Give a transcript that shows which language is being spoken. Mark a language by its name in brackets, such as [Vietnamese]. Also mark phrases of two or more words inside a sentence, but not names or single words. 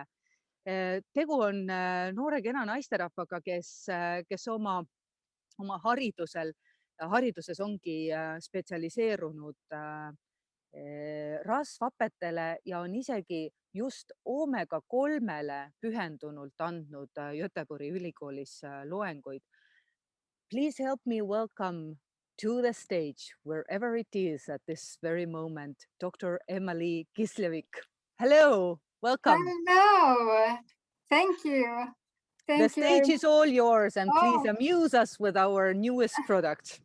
[Estonian] Tegu on noore kena naisterahvaga, kes oma hariduses ongi spetsialiseerunud rasvhapetele ja on isegi just omega-3-le pühendunult andnud Göteborgi ülikoolis loenguid. [English] Please help me welcome to the stage, wherever it is at this very moment, Dr. Emmalee Gisslevik. Hello, welcome. Hello, thank you. The stage is all yours, and please amuse us with our newest product.